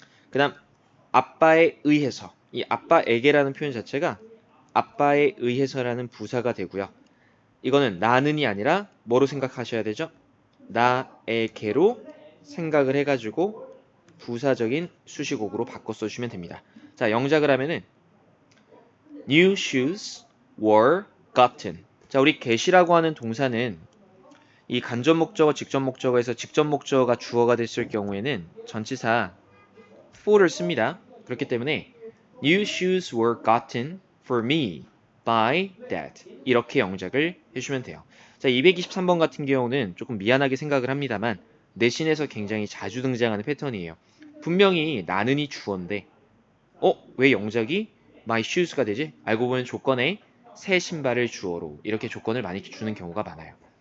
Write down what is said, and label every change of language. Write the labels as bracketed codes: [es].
[ko] 그 다음 아빠에 의해서 이 아빠에게라는 표현 자체가 아빠에 의해서라는 부사가 되고요. 이거는 나는이 아니라 뭐로 생각하셔야 되죠? 나에게로 생각을 해가지고 부사적인 수식어구로 바꿔 써주시면 됩니다. 자, 영작을 하면은 [en] New shoes were gotten. [ko] 자, 우리 get이라고 하는 동사는 이 간접 목적어, 직접 목적어에서 직접 목적어가 주어가 됐을 경우에는 전치사 for를 씁니다. 그렇기 때문에 [en] New shoes were gotten for me by Dad. [ko] 이렇게 영작을 해주시면 돼요. 자, 223번 같은 경우는 조금 미안하게 생각을 합니다만 내신에서 굉장히 자주 등장하는 패턴이에요. 분명히 나는이 주어인데 왜 영작이 [en] my shoes [ko] 가 되지? 알고 보면 조건에 새 신발을 주어로 이렇게 조건을 많이 주는 경우가 많아요.